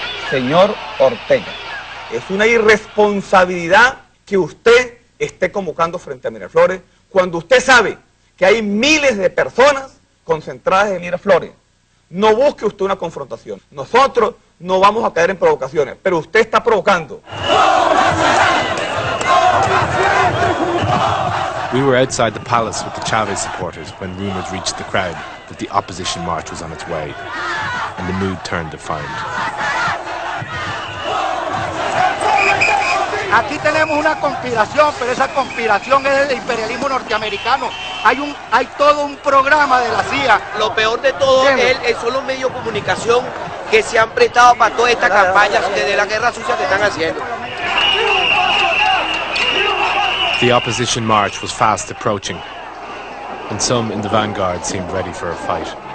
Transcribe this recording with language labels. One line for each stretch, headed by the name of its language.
Spanish: Señor Ortega, es una irresponsabilidad que usted esté convocando frente a Miraflores cuando usted sabe que hay miles de personas concentradas en Miraflores. No busque usted una confrontación. Nosotros no vamos a caer en provocaciones, pero usted está provocando.
English: We were outside the palace with the Chavez supporters when rumours reached the crowd that the opposition march was on its way, and the mood turned defiant.
Spanish: Aquí tenemos una conspiración, pero esa conspiración es del imperialismo norteamericano. Hay todo un programa de la CIA. Lo peor de todo son los medios de comunicación que se han prestado para toda esta campaña de la guerra sucia que están haciendo.
English: The opposition march was fast approaching, and some in the vanguard seemed ready for a fight.